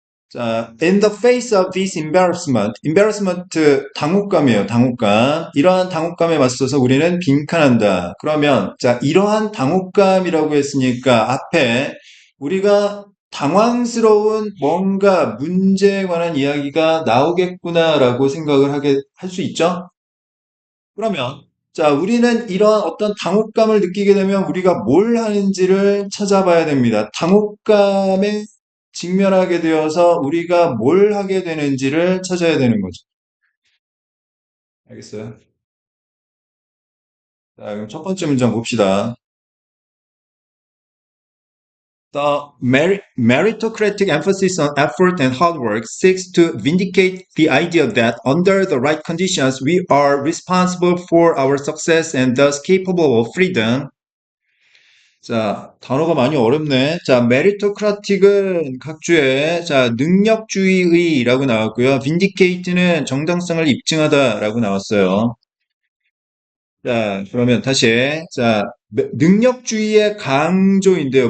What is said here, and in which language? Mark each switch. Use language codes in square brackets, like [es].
[en] 자, in the face of this embarrassment, [ko] 당혹감이에요, 당혹감. 이러한 당혹감에 맞서서 우리는 빈칸한다. 그러면, 자, 이러한 당혹감이라고 했으니까 앞에 우리가 당황스러운 뭔가 문제에 관한 이야기가 나오겠구나라고 생각을 할 수 있죠? 그러면, 자, 우리는 이러한 어떤 당혹감을 느끼게 되면 우리가 뭘 하는지를 찾아봐야 됩니다. 당혹감에 직면하게 되어서 우리가 뭘 하게 되는지를 찾아야 되는 거죠. 알겠어요? 자, 그럼 첫 번째 문장 봅시다. [en] The meritocratic emphasis on effort and hard work seeks to vindicate the idea that under the right conditions we are responsible for our success and thus capable of freedom. [ko] 자, 단어가 많이 어렵네. 자, 메리토크라틱은 각주의, 자, 능력주의의라고 나왔고요. 빈디케이트는 정당성을 입증하다라고 나왔어요. 자, 그러면 다시, 자, 능력주의의 강조인데요.